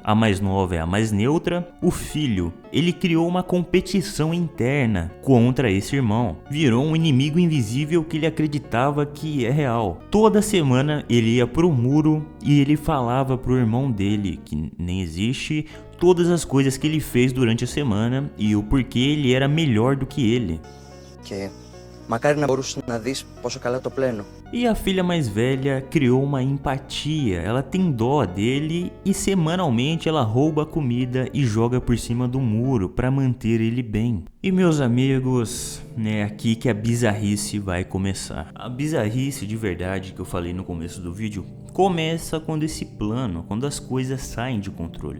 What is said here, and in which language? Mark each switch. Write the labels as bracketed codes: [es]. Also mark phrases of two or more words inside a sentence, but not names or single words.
[pt] A mais nova é a mais neutra. O filho, ele criou uma competição interna contra esse irmão. Virou um inimigo invisível que ele acreditava que é real. Toda semana ele ia pro muro e ele falava pro irmão dele, que nem existe, todas as coisas que ele fez durante a semana e o porquê ele era melhor do que ele. [el] Και μακάρι να μπορούσες να δεις πόσο καλά το πλένω. [pt] E a filha mais velha criou uma empatia, ela tem dó dele e semanalmente ela rouba a comida e joga por cima do muro para manter ele bem. E meus amigos, é aqui que a bizarrice vai começar. A bizarrice de verdade que eu falei no começo do vídeo começa quando quando as coisas saem de controle.